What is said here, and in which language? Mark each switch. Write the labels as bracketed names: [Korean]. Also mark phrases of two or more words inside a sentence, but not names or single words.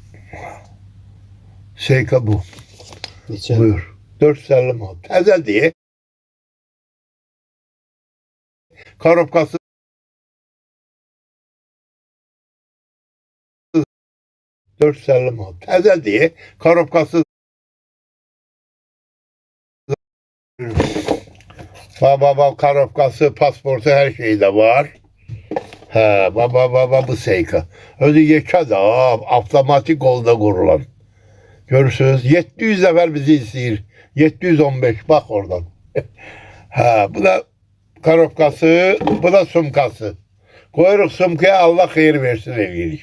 [Azerbaijani] Seika bu. Neçə? Buyur. 450 manat. Təzə diye. Korobkası 450 manat. Təzə diye. Korobkası baba korobkası, pasportu her şeyi de var. He baba bu Seika. Özü yekədir ha. Avtomatik qolda qurulan. Görürsünüz. 700 nəfər bizi izləyir. 715 [Turkish] bak oradan. [Azerbaijani] Ha bu da korobkası, bu da sumkası. Koyuruq sumkaya Allah xeyir versin eləyirik.